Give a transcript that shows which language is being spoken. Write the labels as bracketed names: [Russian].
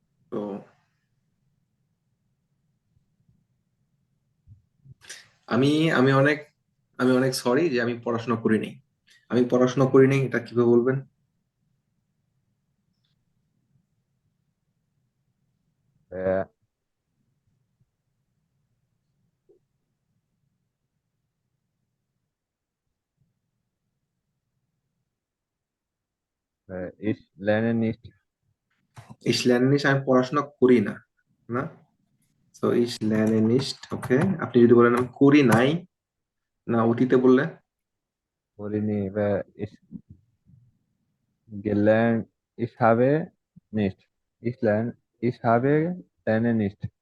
[Bangla] তো আমি আমি অনেক আমি অনেক সরি যে আমি পড়াশোনা করি নাই। আমি পড়াশোনা করি নাই, এটা কিভাবে বলবেন? [German] Ich habe keine Ahnung, was du meinst. [Bangla] আমি পড়াশোনা করি নাই, এটা কিভাবে বলবেন? [German] ভাইয়া ich lerne nicht Ich lerne nicht, [Bangla] আমি পড়াশোনা করি না, না? [German] So ich lerne nicht, ওকে। [Bangla] আপনি যদি বলেন আমি করি নাই, না অতীতে বললে করিনি ভাইয়া [German] ich gelernt ich habe nicht ich habe lerne nicht